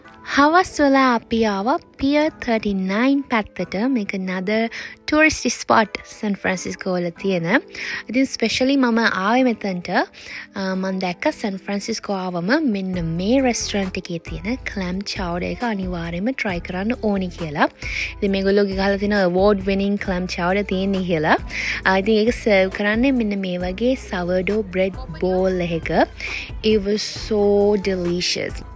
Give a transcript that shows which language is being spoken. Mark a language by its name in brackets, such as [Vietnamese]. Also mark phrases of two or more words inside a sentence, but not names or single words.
[Sinhala] හවස් වෙලා අපි ආවා Pier 39 පැත්තට. මේක [English] another tourist spot [Sinhala] San Francisco වල තියෙන. ඉතින් ස්පෙෂලි මම ආවේ මෙතනට මම දැක්ක San Francisco ආවම මෙන්න මේ restaurant එකේ තියෙන [English] clam chowder [Sinhala] එක අනිවාර්යයෙන්ම try කරන්න ඕනි කියලා. ඉතින් මේගොල්ලෝ ගහලා තියෙන [English] award winning clam chowder [Sinhala] තියෙන්නේ කියලා. ඉතින් ඒක serve කරන්නේ මෙන්න මේ වගේ [English] sourdough bread bowl [Sinhala] එකක. [English] It was so delicious.